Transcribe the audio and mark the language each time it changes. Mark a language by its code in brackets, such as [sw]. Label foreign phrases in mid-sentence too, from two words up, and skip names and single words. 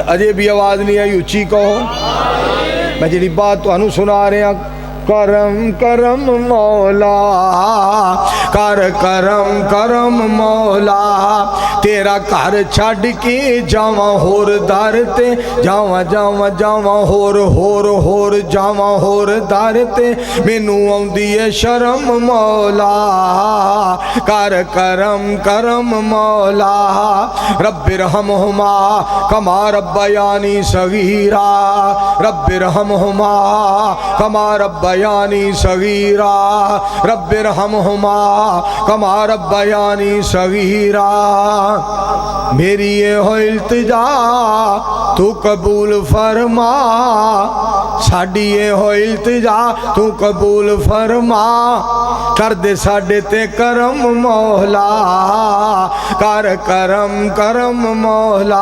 [pa] اجے بھی آواز نہیں آئی، اچی کہو۔ میں جی بات تہانوں سنا رہا، کرم کرم مولا، کر کرم کرم مولا، تیرا گھر چھڈ کے جاوا ہور در تے، جاوا جاوا جاوا ہور ہور جاوا ہور در تے، مینوں آؤندی ہے شرم مولا، کر کرم کرم مولا. [ar] ربِّ ارحمهما كما ربياني صغيرا، ربِّ ارحمهما كما ربياني صغيرا، ربِّ ارحمهما كما ربياني صغيرا. [pa] میری یہ ہو التجا تو قبول فرما، ساڈی یہ ہو التجا تو قبول فرما، کر دے ساڈے تے کرم مولا، کر کرم کرم مولا.